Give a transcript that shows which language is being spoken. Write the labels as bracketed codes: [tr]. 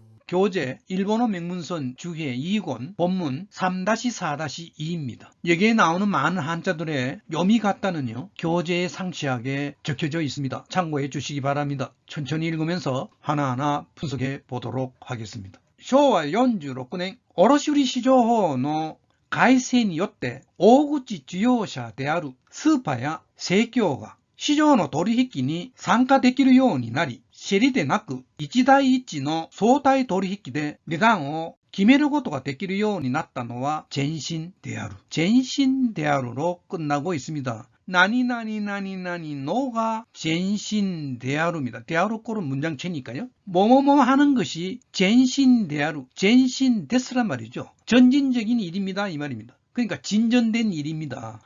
[ko] 교재 일본어 명문선 주해 2권 본문 3-4-2입니다. 여기에 나오는 많은 한자들의 요미 같다는요 교재에 상세하게 적혀져 있습니다. 참고해 주시기 바랍니다. 천천히 읽으면서 하나하나 분석해 보도록 하겠습니다. [ja] 쇼와 46年 卸売市場法の改正によって大口事業者であるスーパーや生協が市場の取引に参加できるようになり、競りでなく一対一の相対取引で値段を決めることができるようになったのは前進である. [ko] 전신である로 끝나고 있습니다. 나니나니나니나니노가 전신である입니다. である꼴은 문장체니까요. 뭐뭐뭐 하는 것이 전신である, 전신 됐으란 말이죠. 전진적인 일입니다 이 말입니다. 그러니까 진전된 일입니다.